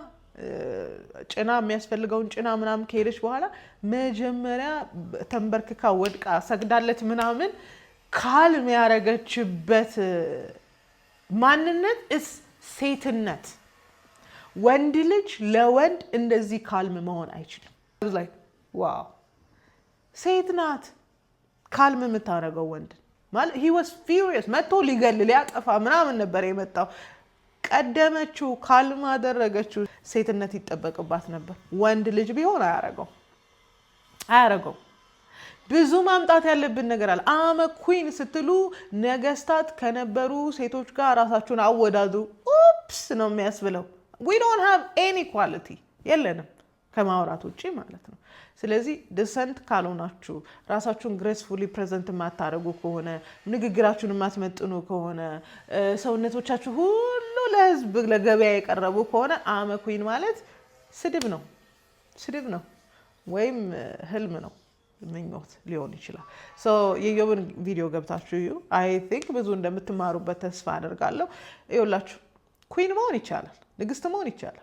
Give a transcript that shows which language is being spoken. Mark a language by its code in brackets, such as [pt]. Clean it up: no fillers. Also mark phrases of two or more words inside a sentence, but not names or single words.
[am] ጭና የሚያስፈልገውን ጭና ምናምን ከሄደች በኋላ መጀመሪያ ተንበርክካ ወድቃ ሰግዳለት ምናምን ካልም ያረገችበት ማንነት ሴትነት። ወንድ ልጅ ለወንድ እንደዚህ ካልም መሆን አይችልም። ዋው ሴት ናት ካልም የምታደርገው ወንድ ማለት [en] he was furious [am] መጥቶ ሊገል ሊያጠፋ ምናምን ነበር የመጣው። ቀደመችው ካልም አደረገችው። ሴትነት ይጠበቅባት ነበር። ወንድ ልጅ ቢሆን አያረገው። ብዙ ማምጣት ያለብን ነገር አለ። [en] I'm a queen [am] ስትሉ ነገስታት ከነበሩ ሴቶች ጋር ራሳችሁን አወዳድሩ። ኡፕስ ነው የሚያስብለው። [en] we don't have any quality [am] የለንም ከማውራት ውጪ ማለት ነው። ስለዚህ ዲሰንት ካልሆናችሁ ራሳችሁን [en] gracefully present [am] የማታደርጉ ከሆነ ንግግራችሁን የማትመጥኑ ከሆነ ሰውነቶቻችሁ ሁሉ ለህዝብ ለገበያ የቀረቡ ከሆነ [en] I'm a queen [am] ማለት ስድብ ነው ወይም ህልም ነው ምኞት ሊሆን ይችላል። የዮብን ቪዲዮ ገብታችሁ እዩ። [en] I think [am] ብዙ እንደምትማሩበት ተስፋ አደርጋለሁ። ይኸውላችሁ ኩዊን መሆን ይቻላል፣ ንግስት መሆን ይቻላል።